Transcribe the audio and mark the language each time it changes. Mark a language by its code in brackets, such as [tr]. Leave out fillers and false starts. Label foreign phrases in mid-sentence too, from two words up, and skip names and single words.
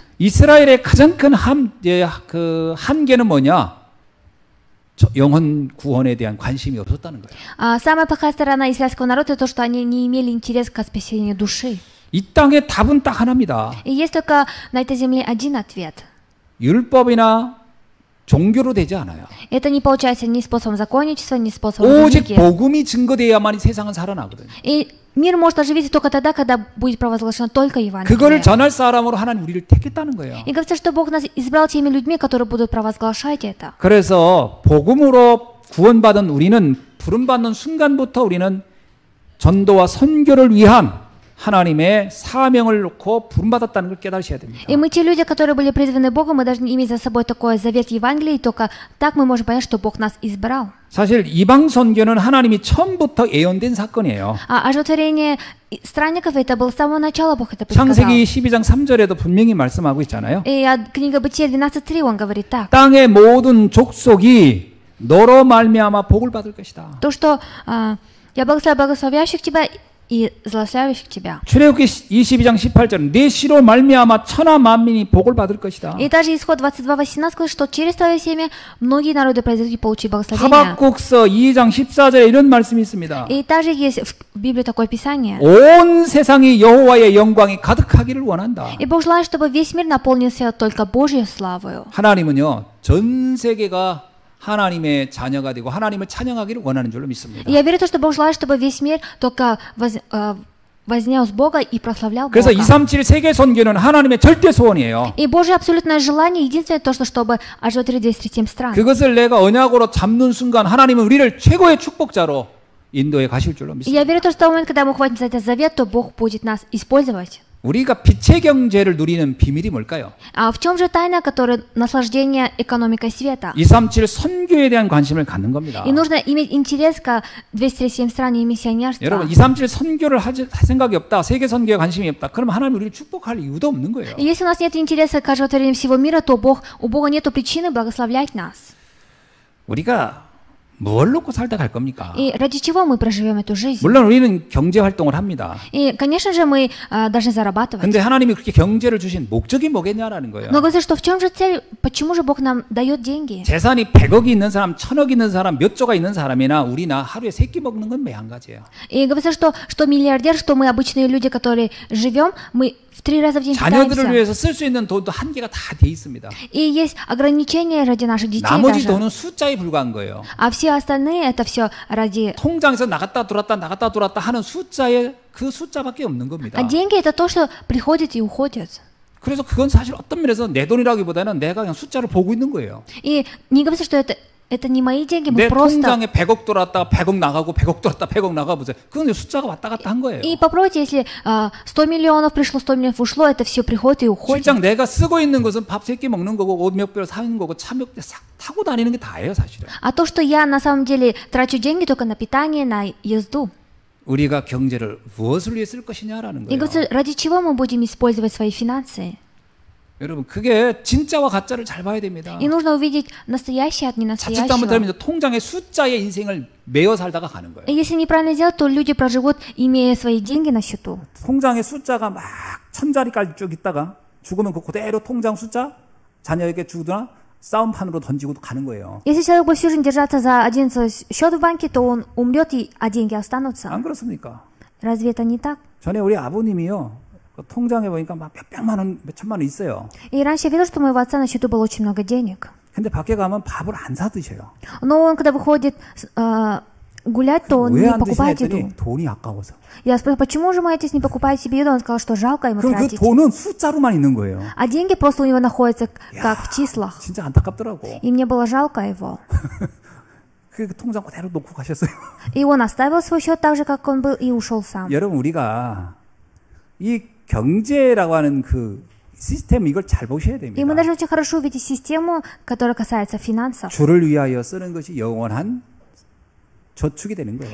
[ko] 이스라엘의 가장 큰 한계는 뭐냐? 영혼 구원에 대한 관심이 없었다는 거예요. [ru] Самая плохая сторона израильского народа то, что они не имели интерес к спасению души. [ko] 이 땅의 답은 딱 하나입니다. [ru] И есть только на этой земле один ответ. [ko] 율법이나 종교로 되지 않아요. [ru] Это не получается ни способом законничества, ни способом [ko] 오직 [ru] религии. [ko] 복음이 증거되어야만 세상은 살아나거든요. [ru] И мир может оживиться только тогда, когда будет провозглашено только Евангелие. [ko] 그거를 전할 사람으로 하나님 우리를 택했다는 거예요. [ru] И говорится, что Бог нас избрал теми людьми, которые будут провозглашать это. [ko] 그래서 복음으로 구원받은 우리는 부름받는 순간부터 우리는 전도와 선교를 위한 하나님의 사명을 놓고 부름받았다는 걸 깨달으셔야 됩니다. [ru] И мы те люди, которые были призваны Богом, мы должны иметь за собой такой завет Евангелия, и только так мы можем понять, что Бог нас избрал. [ko] 사실 이방 선교는 하나님이 처음부터 예언된 사건이에요. [ru] Оживотворение странников, это было с самого начала Бог это предсказал. [ko] 창세기 12장 3절에도 분명히 말씀하고 있잖아요. [ru] И книга Бытия 12:3 он говорит так. [ko] 땅의 모든 족속이 너로 말미암아 복을 받을 것이다. [ru] То, что я благословляю благословляющих тебя и злословящих тебя. [ko] 출애굽기 22장 18절 내 씨로 말미암아 천하 만민이 복을 받을 것이다. [ru] И также исход 22:18 говорит, что через твое семя многие народы произойдут и получат благословение. [ko] 하박국서 2장 14절에 이런 말씀이 있습니다. [ru] И также есть в Библии такое писание. [ko] 온 세상이 여호와의 영광이 가득하기를 원한다. [ru] И Бог желает, чтобы весь мир наполнился только Божьей славою. [ko] 하나님은요 전 세계가 하나님의 자녀가 되고 하나님을 찬양하기를 원하는 줄로 믿습니다. [ru] Я верю в то, что Бог желает, чтобы весь мир только вознес Бога и прославлял [ko] 그래서 [ru] Бога. [ko] 237 세계 선교는 하나님의 절대 소원이에요. [ru] И Божье абсолютное желание, единственное то, чтобы оживотворить 237 стран. [ko] 그것을 내가 언약으로 잡는 순간 하나님은 우리를 최고의 축복자로 인도에 가실 줄로 [ru] И [ko] 믿습니다. [ru] я верю в то, что в момент, когда мы хватим за этот завет, то Бог будет нас использовать. [ko] 우리가 빛의 경제를 누리는 비밀이 뭘까요? [ru] А в чем же тайна, которая наслаждение экономикой света? [ko] 237 선교에 대한 관심을 갖는 겁니다. [ru] И нужно иметь интерес к 237 стране и миссионерству. [ko] 여러분 237 선교를 할 생각이 없다. 세계 선교에 관심이 없다. 그러면 하나님 우리를 축복할 이유도 없는 거예요. [ru] И если у нас нет интереса к оживотворению всего мира, то у Бога нет причины благословлять нас. [ko] 우리가 뭘 놓고 살다 갈 겁니까? [ru] И ради чего мы проживем эту жизнь? [ko] 물론 우리는 경제 활동을 합니다. [ru] И, конечно же, мы должны зарабатывать. [ko] 근데 하나님이 그렇게 경제를 주신 목적이 뭐겠냐라는 거예요. [ru] Но говорится, что в чем же цель? Почему же Бог нам дает деньги? [ko] 재산이 100억이 있는 사람, 1000억 있는 사람, 몇 조가 있는 사람이나 우리나 하루에 3끼 먹는 건 매한 가지예요. [ru] И говорится, что миллиардер, что мы обычные люди, которые живем, мы в 3 раза в день [ko] 자녀들을 [ru] питаемся. [ko] 위해서 쓸 수 있는 돈도 한계가 다 돼 있습니다. [ru] И есть ограничения ради наших детей [ko] 나머지 [ru] даже. [ko] 돈은 숫자에 불과한 거예요. [ru] А все остальные это все ради... [ko] 통장에서 나갔다 들어왔다 하는 숫자에 그 숫자밖에 없는 겁니다. [ru] А деньги это то, что приходит и уходит. [ko] 그래서 그건 사실 어떤 면에서 내 돈이라기보다는 내가 그냥 숫자를 보고 있는 거예요. [ru] И не говорится, что это не мои деньги, мы [ko] 내 [ru] просто... [ko] 통장에 100억 들어왔다 100억 나가고 100억 들어왔다 100억 나가보세요. 그건 숫자가 왔다 갔다 한 거예요. [ru] И попробуйте, если 100 миллионов пришло, 100 миллионов ушло, это все приходит и уходит. [ko] 실장 내가 쓰고 있는 것은 밥 3끼 먹는 거고 옷 몇 벌 사는 거고 차 몇 대 타고 다니는 게 다예요 사실은. [ru] А то, что я на самом деле трачу деньги только на питание, на езду. [ko] 우리가 경제를 무엇을 위해 쓸 것이냐라는 [ru] И [ko] 거예요. [ru] говорится, ради чего мы будем использовать свои финансы? [ko] 여러분 그게 진짜와 가짜를 잘 봐야 됩니다. [ru] И нужно увидеть настоящее от [ko] 자칫 잘못하면 [ru] ненастоящего. [ko] 통장의 숫자에 인생을 매여 살다가 가는 거예요. [ru] И если неправильно сделать, то люди проживут, имея свои деньги на счету. [ko] 통장의 숫자가 막 1000자리까지 쭉 있다가 죽으면 그 그대로 통장 숫자 자녀에게 주거나 싸움판으로 던지고 가는 거예요. [ru] Если человек будет всю жизнь держаться за один свой счет в банке, то он умрет, а деньги останутся. [ko] 안 그렇습니까? [ru] Разве это не так? [ko] 전에 우리 아버님이요. 그 통장에 보니까 막 몇백만 원, 몇천만 원 있어요. [ru] И раньше я видел, что у моего отца на счету было очень много денег. [ko] 근데 밖에 가면 밥을 안 사 드셔요. [ru] Но он, когда выходит гулять, то он [ko] 왜 [ru] не [ko] 안 드시냐 [ru] покупает [ko] 했더니 [ru] еду. [ko] 돈이 아까워서. [ru] Я спросил, почему же мой отец не покупает себе еду? Он сказал, что жалко ему [ko] 그럼 그 [ru] тратить. [ko] 돈은 숫자로만 있는 거예요. [ru] А деньги просто у него находятся как в числах. [ko] 진짜 안타깝더라고. [ru] И мне было жалко его. [ko] 그 통장 그대로 놓고 가셨어요. [ru] И он оставил свой счет так же, как он был, и ушел сам. [ko] 여러분 우리가 이 경제라고 하는 그 시스템 이걸 잘 보셔야 [ru] И мы [ko] 됩니다. [ru] должны очень хорошо увидеть систему, которая касается финансов. [ko] 주를 위하여 쓰는 것이 영원한 저축이 되는 거예요.